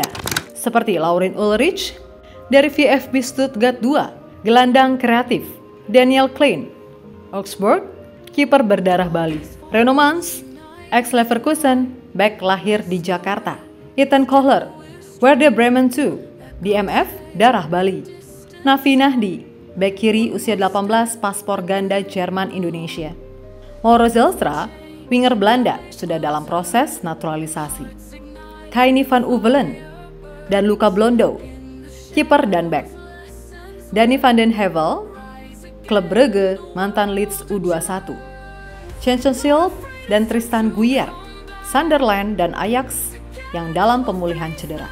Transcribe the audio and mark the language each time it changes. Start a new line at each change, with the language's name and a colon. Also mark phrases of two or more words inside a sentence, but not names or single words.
Indonesian: Seperti Laurin Ulrich dari VfB Stuttgart 2, gelandang kreatif, Daniel Klein, Augsburg, kiper berdarah Bali, Reno Mans, ex-Leverkusen, bek lahir di Jakarta, Ethan Kohler, Werder Bremen 2, DMF, darah Bali. Nafi Nahdi, bek kiri usia 18, paspor ganda Jerman Indonesia. Mauro Zelstra, winger Belanda, sudah dalam proses naturalisasi. Kaini van Uvelen dan Luca Blondo, kiper dan bek. Danny van den Hevel, klub Brugge, mantan Leeds U21. Jenson Silp dan Tristan Guyer, Sunderland dan Ajax yang dalam pemulihan cedera.